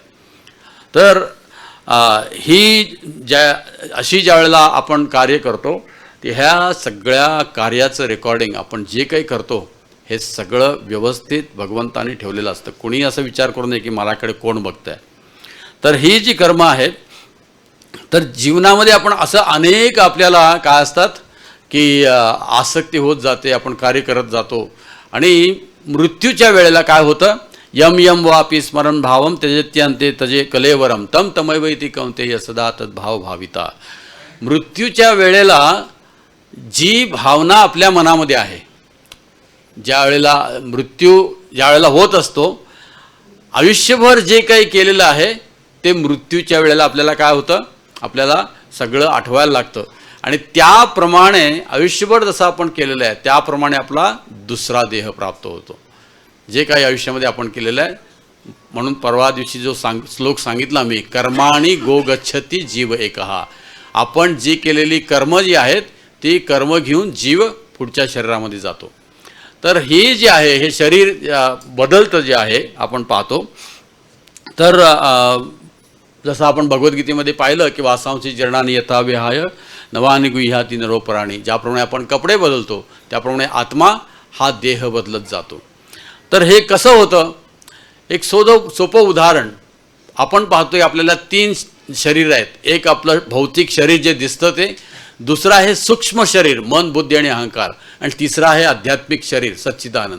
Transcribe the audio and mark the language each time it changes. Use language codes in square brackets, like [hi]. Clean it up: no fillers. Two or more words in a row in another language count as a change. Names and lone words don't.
[mr] तर अशी ज्या वेळेला आपण कार्य करतो ते ह्या सगळ्या कार्याचं रेकॉर्डिंग आपण जे काही करतो हे सगळं व्यवस्थित भगवंताने ठेवलेलं असतं. कोणी असं विचार करू नये की मलाकडे कोण बघतंय. तर ही जी कर्म आहेत, तर जीवनामध्ये आपण असं अनेक आपल्याला काय असतात की आसक्ती होत जाते, आपण कार्य करत जातो आणि मृत्यूच्या वेळेला काय होतं, [sa] यम यम वापी स्मरण भावम त्यजत्यंते तजे कलेवरम तम तमैव इति कौंतेय सदा तद्भाव भाविता. [mr] मृत्यूच्या वेळेला जी भावना आपल्या मनामध्ये आहे, ज्या वेळेला होत असतो, आयुष्यभर जे काही केलेलं आहे ते मृत्यूच्या वेळेला आपल्याला काय होतं, आपल्याला सगळं आठवायला लागतं. आणि त्याप्रमाणे आयुष्यभर जसं आपण केलेलं आहे त्याप्रमाणे आपला दुसरा देह प्राप्त होतो, जे काही आयुष्यामध्ये आपण केलेलं आहे. म्हणून परवा दिवशी जो श्लोक सांगितला मी, [sa] कर्माणि गो गच्छति जीव एकहा. [mr] आपण जी केलेली कर्म जी आहेत ती कर्म घेऊन जीव पुढच्या शरीरामध्ये जातो. तर ही जी आहे, हे शरीर बदलतं जे आहे आपण पाहतो. तर जसं आपण भगवद्गीतेमध्ये पाहिलं की [sa] वासांशी जीर्णानि यथा विहाय नवानि गुह्याति नरोपराणी, [mr] ज्याप्रमाणे आपण कपडे बदलतो त्याप्रमाणे आत्मा हा देह बदलत जातो. तर हे कसं होतं, एक सोपं उदाहरण आपण पाहतोय. आपल्याला 3 शरीर आहेत. एक आपलं भौतिक शरीर जे दिसतं ते, दुसरं आहे सूक्ष्म शरीर मन बुद्धी आणि अहंकार, आणि तिसरं आहे आध्यात्मिक शरीर सच्चिदानंद.